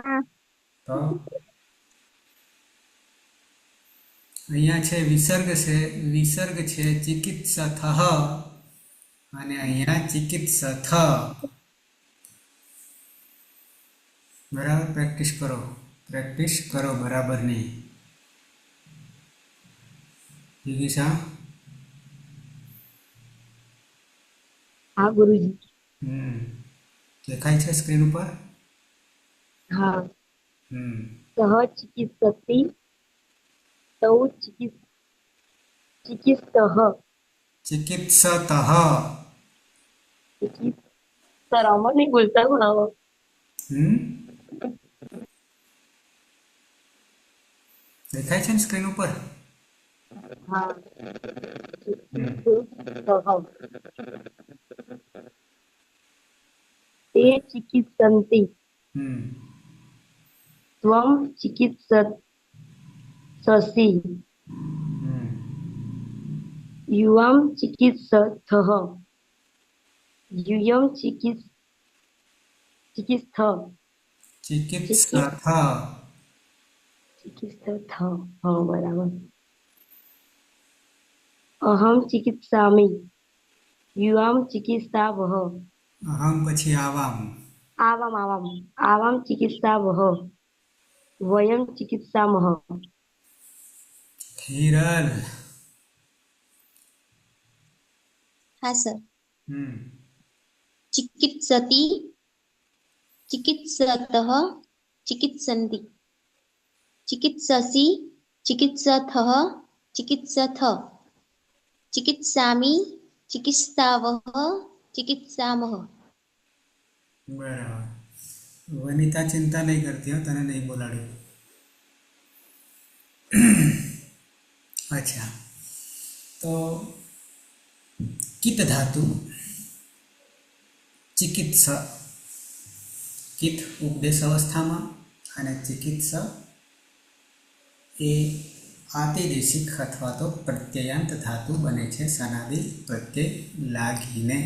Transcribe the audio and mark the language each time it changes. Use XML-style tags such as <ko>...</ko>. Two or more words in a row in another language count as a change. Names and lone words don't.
<gu>તો અહીંયા છે વિસર્ગ છે ચિકિત્સથઃ અને અહીંયા ચિકિત્સથ બરાબર પ્રેક્ટિસ કરો બરાબરની જીગીશા</gu> <hi>हाँ गुरुजी</hi> <gu>દેખાય છે સ્ક્રીન ઉપર</gu> <hi>हाँ હમ</hi> <sa>सह चिकित्सति तौ चिकित्सः ચિકિત્સતઃ</sa> <hi>सर अमर नहीं बोलता हूँ ना वो।</hi> <gu>હમ દેખાય છે ને સ્ક્રીન ઉપર?</gu> <hi>हाँ હમ</hi> <sa>चिकित्सः ते चिकित्सन्ति હમ त्वं चिकित्ससि હમ युवां चिकित्सथः यूयं चिकित्सथ ચિકિત્સથ चिकित्सथ</sa> <gu>હાં બરાબર</gu> <sa>अहं चिकित्सामि युवां चिकित्सावः</sa> <gu>અહમ પછી આવામ</gu> <sa>आवां चिकित्सावः वयं चिकित्सामः</sa> <gu>હિરલ</gu> <hi>हाँ सर। હમ</hi> <sa>चिकित्सति चिकित्सतः चिकित्सन्ति चिकित्ससि चिकित्सथः चिकित्सथ चिकित्सामि चिकित्सावः चिकित्सामः।</sa> <gu>બરાબર. વનિતા ચિંતા નહીં કરતી હો, તને નહીં બોલાડ્યું. અચ્છા, તો કિત ધાતુ ચિકિત્સ, કિત ઉપદેશ અવસ્થામાં અને ચિકિત્સ એ આતિદેશિક અથવા તો પ્રત્યયાંત ધાતુ બને છે સનાદી પ્રત્યય લાગીને.</gu>